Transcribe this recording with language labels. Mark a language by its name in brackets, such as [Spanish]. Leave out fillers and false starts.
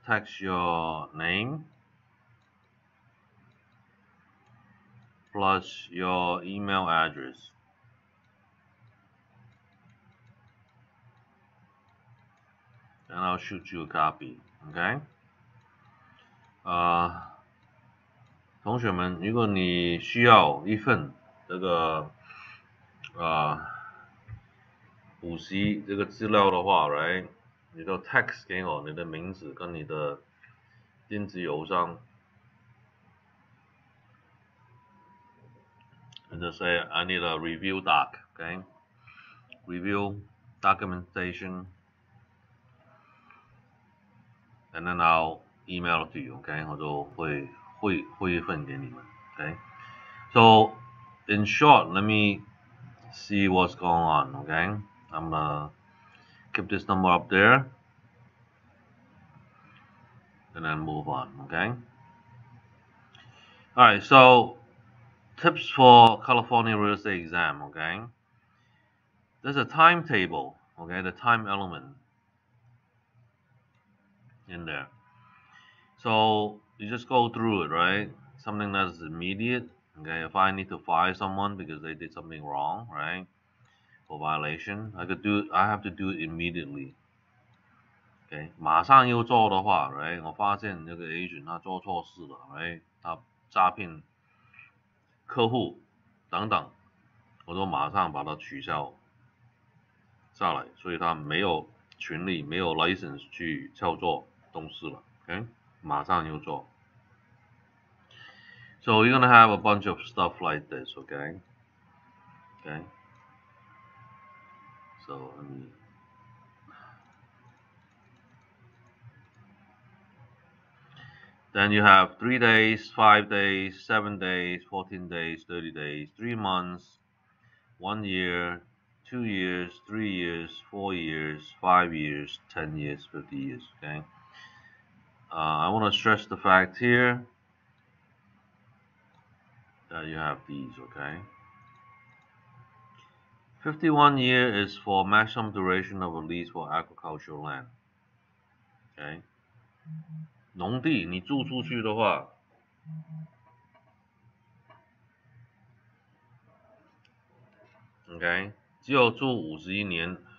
[English] Text your name plus your email address. And I'll shoot you a copy, okay? [Chinese] 同学们，如果你需要一份这个补习这个资料的话 ，right， 你就 text 给我你的名字跟你的电子邮箱， [English] and just say I need a review doc, [Chinese] okay? [English] Review documentation, and then I'll email it to you, okay? [Chinese] 我就会一份给你们 ，okay? [English] So in short, let me see what's going on, okay? I'm gonna keep this number up there, and then move on, okay? All right, so tips for California real estate exam, okay? There's a timetable, okay? The time element in there. So you just go through it, right? Something that's immediate, okay? If I need to fire someone because they did something wrong, right? For violation, I have to do it immediately. [Chinese] Okay, 马上又做的话 ，right？ 我发现那个 agent 他做错事了 ，right？他诈骗客户等等，我都马上把它取消下来，所以他没有权利、没有 license 去操作东西了 ，OK？马上又做。 [English] So you're gonna have a bunch of stuff like this, okay? Okay. So let me. Then you have 3 days, 5 days, 7 days, 14 days, 30 days, 3 months, 1 year, 2 years, 3 years, 4 years, 5 years, 10 years, 50 years, okay? I want to stress the fact here that you have these, okay? 51 years is for maximum duration of a lease for agricultural land. [Chinese] OK， 农地你租出去的话，OK， 只有住51年。